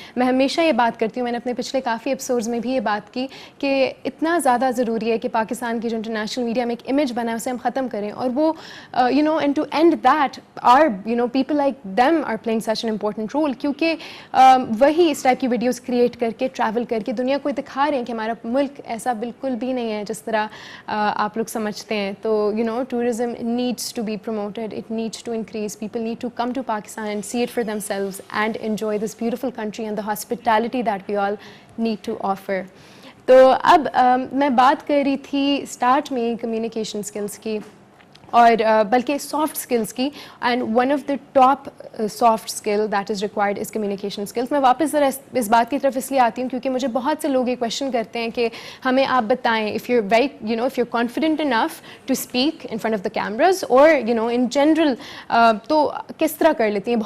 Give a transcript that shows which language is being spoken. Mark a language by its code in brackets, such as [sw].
[ur] میں ہمیشہ یہ بات کرتی ہوں, میں نے اپنے پچھلے کافی ایپیسوڈز میں بھی یہ بات کی کہ اتنا زیادہ ضروری ہے کہ پاکستان کی جو انٹرنیشنل میڈیا میں ایک امیج بنا ہے اسے ہم ختم کریں. اور وہ [en] end to end that are people like them are playing such an important role, [ur] کیونکہ وہی اس ٹائپ کی ویڈیوز کریٹ کر کے ٹریول کر کے دنیا کو دکھا رہے ہیں کہ ہمارا ملک ایسا بالکل بھی نہیں ہے جس طرح آپ لوگ سمجھتے ہیں. [en] تو tourism needs to be promoted, it needs to increase, people need to come to Pakistan and see it for themselves and enjoy this beautiful country and the hospitality that we all need to offer. [ur] تو اب میں بات کر رہی تھی start میں communication skills کی, اور بلکہ سافٹ اسکلس کی, [en] And one of the top soft skill that is required is communication skills. [ur] میں واپس ذرا اس بات کی طرف اس لیے آتی ہوں کیونکہ مجھے بہت سے لوگ یہ کویشچن کرتے ہیں کہ ہمیں آپ بتائیں [en] if you if you confident enough to speak in front of the cameras [ur] اور ان جنرل, تو کس طرح کر لیتی ہیں.